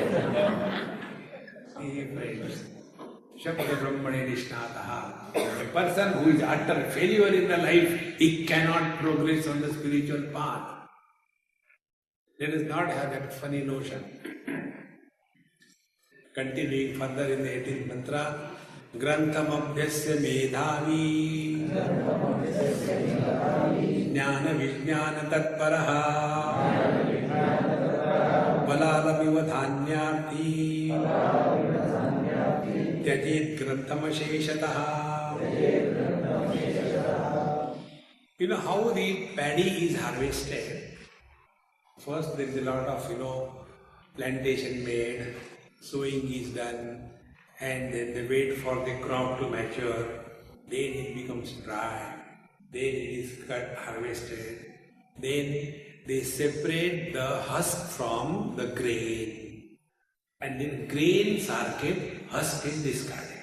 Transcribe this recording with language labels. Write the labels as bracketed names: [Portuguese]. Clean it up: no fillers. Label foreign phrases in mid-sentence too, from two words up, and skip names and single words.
[Sanskrit] Shapada Brahmane Nishnataha. [English] A person who is utter failure in the life, he cannot progress on the spiritual path. Let us not have that funny notion. Continuing further in the 18th mantra, [Sanskrit] Grantham Abhyasya Medhavi Jnana Vijnana Tatparaha Balalamiva Dhanyarthi Tyajit Grantham Asheshataha. [English] You know how the paddy is harvested? First there is a lot of, plantation made, sowing is done, and then they wait for the crop to mature, then it becomes dry, then it is cut, harvested, then they separate the husk from the grain, and then grains are kept, husk is discarded.